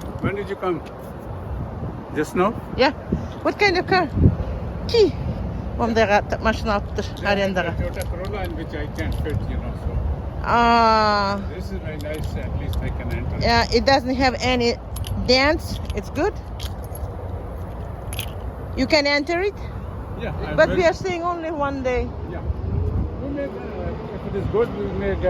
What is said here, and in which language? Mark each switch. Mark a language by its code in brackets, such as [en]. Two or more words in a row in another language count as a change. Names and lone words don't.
[en] When did you come? Just now? Yeah. What kind of car? [ky] Ki. Ondaga машина алыптыр, арендага. [en] Toyota Corolla in which I can't fit, you know, so. Ah. This is very nice, at least I can enter. Yeah, it doesn't have any dents. It's good. You can enter it, Yeah, but we are staying only one day. Yeah. We may, if it is good, we may get.